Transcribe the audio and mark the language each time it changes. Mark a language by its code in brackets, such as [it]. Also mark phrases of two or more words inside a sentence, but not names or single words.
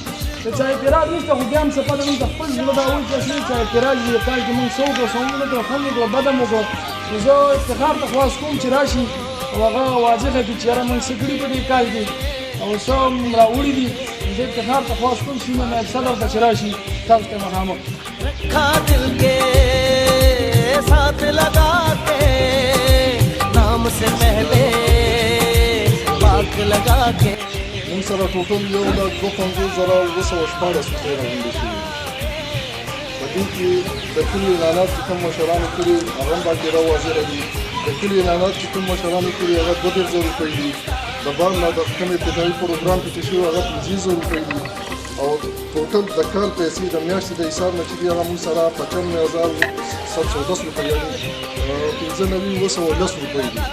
[ps] د چا اعتراض نشته خو بیا هم څه پته موږ ته خپل زړه دا وایي چې اصلي چا اعتراض وي د کال کې موږ څه وکړو څه ونه کړو ښه مو کړو بده مو کړو. نو زه افتخار ته خواست کوم چې راشي او هغه واضحه کړي چې یاره موږ څه کړي په دې کال کې او څه هم راوړي دي. زه افتخار ته خواست کوم چې نایب صدر ته چې راشي تاسو ته مخامخ [ur] رکھا دل کے ساتھ لگا کے نام سے پہلے پاک لگا کے [ps] موږ سره ټوټل 1,52,914 روپۍ راغونډې شوي. په دې کې د کلي اعلانات چې کوم مشرانو کړي هغه هم باقاعده واضحه دي. د کلي اعلانات چې کوم مشرانو کړي هغه 2,000 روپۍ دي. د بار نه د کوم ابتدایي پروګرام کې چې شوي هغه 15,000 روپۍ دي او ټوټل د کال پیسې د میاشتې د حساب نه چې دي هغه موږ سره 55,710 روپۍ یعنې 15,910 روپۍ دي.